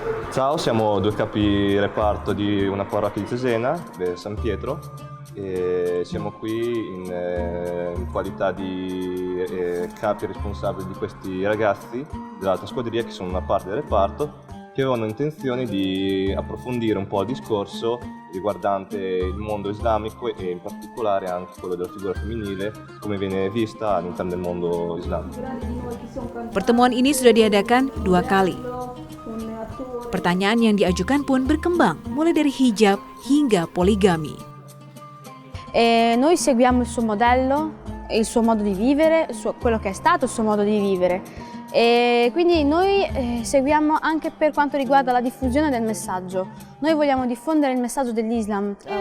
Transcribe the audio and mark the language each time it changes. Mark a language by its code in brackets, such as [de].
[it] Ciao, siamo due capi reparto di una parrocchia di Cesena, San Pietro, e siamo qui in qualità di capi responsabili di questi ragazzi dell'altra squadriglia che sono una parte del reparto, che avevano intenzione di approfondire un po' il discorso riguardante il mondo islamico e in particolare anche quello della figura femminile, come viene vista all'interno del mondo islamico. [id] Pertemuan ini sudah diadakan 2 kali. Pertanyaan yang diajukan pun berkembang, mulai dari hijab hingga poligami. [it] Noi seguiamo il suo modello, il suo modo di vivere, quello che è stato il suo modo di vivere. E quindi noi seguiamo anche per quanto riguarda la diffusione del messaggio. Noi vogliamo diffondere il messaggio dell'Islam.